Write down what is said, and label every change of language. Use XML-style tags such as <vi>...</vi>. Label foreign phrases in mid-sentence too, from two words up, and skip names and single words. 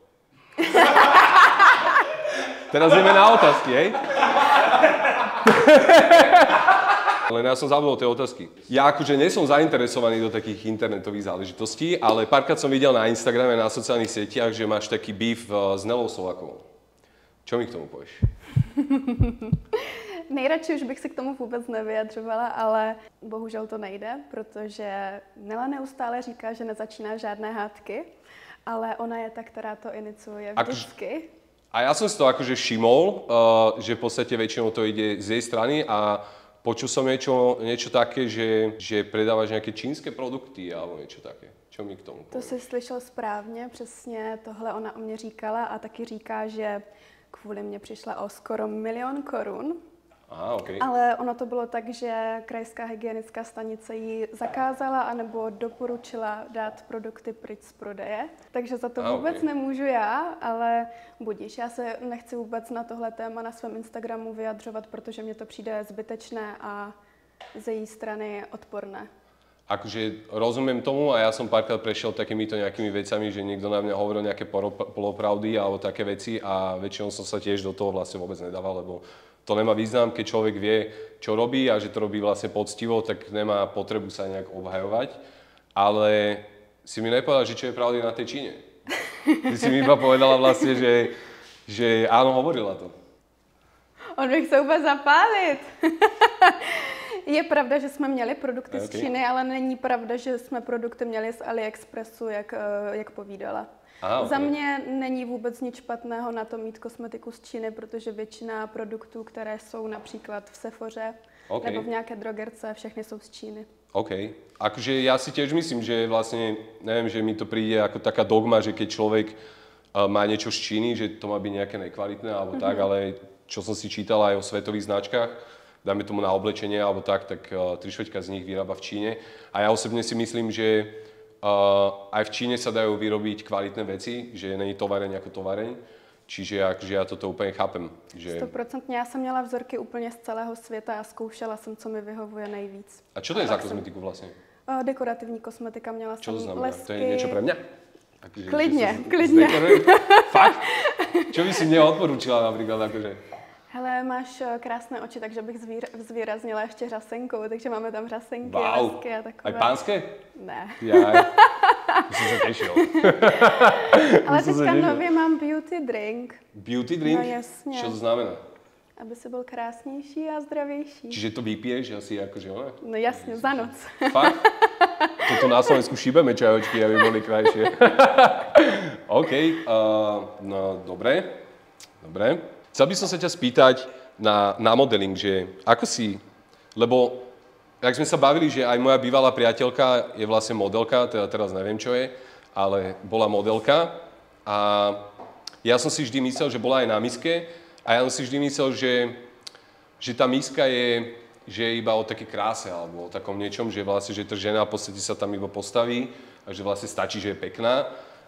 <sk>Teraz ideme na otázky, hej? Len ja som zabudol tie otázky. Ja akože nie som zainteresovaný do takých internetových záležitostí, ale párkrát som videl na Instagrame, na sociálnych sieťach, že máš taký beef s Nelou Solákovou. Čo mi k tomu povieš?</sk> <cs>Nejradši už bych se k tomu vůbec nevyjadřovala, ale bohužel to nejde, protože Nela neustále říká, že nezačíná žádné hádky, ale ona je ta, která to iniciuje vždycky.</cs> <sk>A ja som si to akože všimol, že v podstate väčšinou to ide z jej strany a počul som niečo také, že predávaš nejaké čínske produkty alebo niečo také. Čo mi k tomu povieš?</sk> <cs>To si slyšel správně, přesně tohle ona o mě říkala a taky říká, že kvůli mě přišla o skoro 1 000 000 korun. Aha, okay. Ale ono to bylo tak, že krajská hygienická stanice ji zakázala anebo doporučila dát produkty pryč z prodeje. Takže za to vůbec nemůžu já, ale budíš. Já se nechci vůbec na tohle téma na svém Instagramu vyjadřovat, protože mně to přijde zbytečné a z její strany odporné.</cs> <sk>Akože rozumiem tomu a ja som párkrát prešiel takýmito nejakými vecami, že niekto na mňa hovoril nejaké polopravdy alebo také veci a väčšinou som sa tiež do toho vlastne vôbec nedával, lebo to nemá význam, keď človek vie, čo robí a že to robí vlastne poctivo, tak nemá potrebu sa nejak obhajovať. Ale si mi nepovedal, že čo je pravdy na tej Číne. Ty si mi iba povedala vlastne, že áno, hovorila to.</sk> <cs>On by chce vůbec zapálit. Je pravda, že jsme měli produkty z Číny, ale není pravda, že jsme produkty měli z AliExpressu, jak povídala. Za mě není vůbec nic špatného na to mít kosmetiku z Číny, protože většina produktů, které jsou například v Sephoře nebo v nějaké drogerce, všechny jsou z Číny. OK.</cs> <sk>Akože ja si tiež myslím, že vlastne, neviem, že mi to príde ako taká dogma, že keď človek má niečo z Číny, že to má byť nejaké nekvalitné alebo tak, ale čo som si čítal aj o svetových značkách, dáme tomu na oblečenie alebo tak 3/4 z nich vyrába v Číne. A ja osobne si myslím, že aj v Číne sa dajú vyrobiť kvalitné veci, že není tovareň ako tovareň. Čiže akože ja toto úplne chápem. 100%.</sk> <cs>Já jsem měla vzorky úplně z celého světa a zkoušela jsem, co mi vyhovuje nejvíc.</cs> <sk>A čo to je za kozmetiku vlastne?</sk> <cs>Dekorativní kosmetika, měla jsem lesky.</cs> <sk>To je niečo pre mňa?</sk> <cs>Akože, klidně.</cs> <sk>Fakt? Čo by si mne odporúčila napríklad akože?</sk> <cs>Hele, máš krásné oči, takže bych zvýraznila ještě řasenkou, takže máme tam řasenky, lesky a takové.</cs> <sk>Aj pánské?</sk> <cs>Ne.</cs> <sk>Jaj, som sa tešil.</sk> <cs>Ale teďka nově mám</cs> <en>beauty drink. Beauty drink?</en> <cs>No jasně.</cs> <sk>Čo to znamená?</sk> <cs>Aby si byl krásnější a zdravější.</cs> <sk>Čiže to vypiješ asi akože ona?</sk> <cs>No jasně, za noc.</cs> <sk>Fakt? Toto na Slovensku šíbeme čajočky, aby boli krajšie. OK, no dobre. Chcel by som sa ťa spýtať na modeling, že ako si, lebo jak sme sa bavili, že aj moja bývalá priateľka je vlastne modelka, teda teraz neviem čo je, ale bola modelka a ja som si vždy myslel, že bola aj na miske a ja som si vždy myslel, že tá miska je iba o také kráse alebo o takom niečom, že vlastne, že tá žena v podstate sa tam iba postaví a že vlastne stačí, že je pekná.</sk>